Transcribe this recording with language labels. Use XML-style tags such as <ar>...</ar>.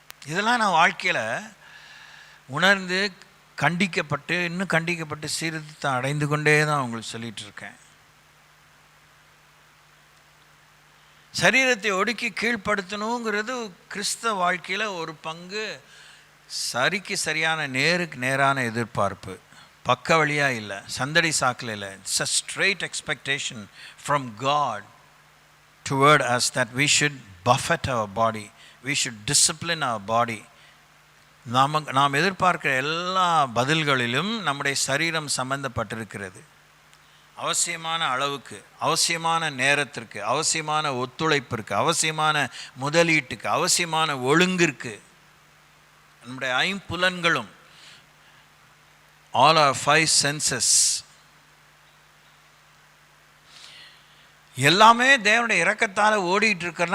<ta>இதெல்லாம் நான் வாழ்க்கையில் உணர்ந்து இன்னும் கண்டிக்கப்பட்டு சீர்திருத்தம் அடைந்து கொண்டே தான் உங்களுக்கு சொல்லிகிட்டு இருக்கேன். சரீரத்தை ஒடுக்கி கீழ்ப்படுத்தணுங்கிறது கிறிஸ்தவ வாழ்க்கையில் ஒரு பங்கு. சரிக்கு சரியான நேருக்கு நேரான எதிர்பார்ப்பு, பக்க வழியாக இல்லை, சந்தடி சாக்கில் இல்லை.</ta> <en>It's a straight expectation from God toward us that we should buffet our body, we should discipline our body.</en> <ta>நாம் எதிர்பார்க்கிற எல்லா பதில்களிலும் நம்முடைய சரீரம் சம்பந்தப்பட்டிருக்கிறது. அவசியமான அளவுக்கு, அவசியமான நேரத்திற்கு, அவசியமான ஒத்துழைப்பிற்கு, அவசியமான முதலீட்டுக்கு, அவசியமான ஒழுங்கிற்கு. நம்முடைய ஐம்புலன்களும்,</ta> <en>all our 5 senses,</en> <ta>எல்லாமே தேவனுடைய இரக்கத்தால் ஓடிட்டு இருக்கிறோம்.</ta>